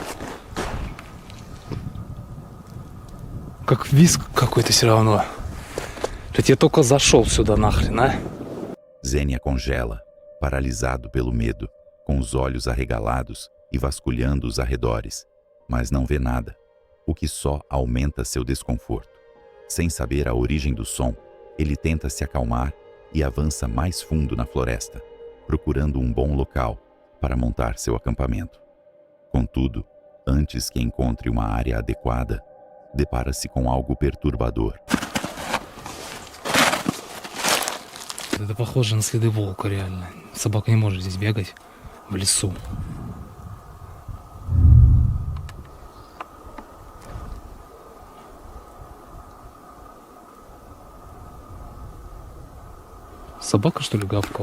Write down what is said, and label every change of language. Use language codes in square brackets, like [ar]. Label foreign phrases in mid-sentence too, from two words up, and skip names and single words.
[ru] Как визг какой-то все равно. Ведь я только зашел сюда нахрен, а? [pt] Zenia congela, paralisado pelo medo, com os olhos arregalados e vasculhando os arredores, mas não vê nada, o que só aumenta seu desconforto. Sem saber a origem do som, ele tenta se acalmar e avança mais fundo na floresta, procurando um bom local para montar seu acampamento. Contudo, antes que encontre uma área adequada, depara-se com algo perturbador. [ru] Это похоже на следы волка, реально. Собака не может здесь бегать в лесу. Собака, что ли, гавкала?